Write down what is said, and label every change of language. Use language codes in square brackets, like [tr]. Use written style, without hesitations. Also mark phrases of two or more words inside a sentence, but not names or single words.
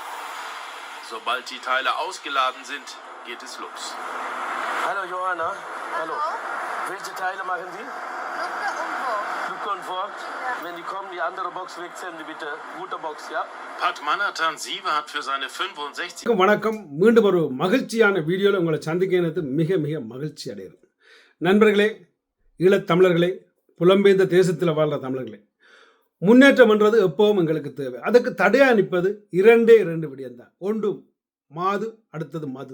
[de] Sobald die Teile ausgeladen sind, geht es los. Hallo Johanna. Hallo. Welche Teile machen Sie? Lucke und Fork. Ja. Wenn die kommen, die andere Box wechseln, bitte. Gute Box, ja? Padmanna Tansiva hat für seine 65... [ta] வணக்கம். மீண்டும் ஒரு மகிழ்ச்சியான வீடியோவில் உங்களை சந்திக்கிறது மிக மிக மகிழ்ச்சி அடைகிறேன். நண்பர்களே, ஈழத்தமிழர்களே, புலம்பெயர்ந்த தேசத்தில் வாழ்கிற தமிழர்களே, முன்னேற்றம் என்றது எப்பவும் எங்களுக்கு தேவை. அதுக்கு தடையாக நிற்பது இரண்டு விடயம்தான். ஒன்று மாது, அடுத்தது மது.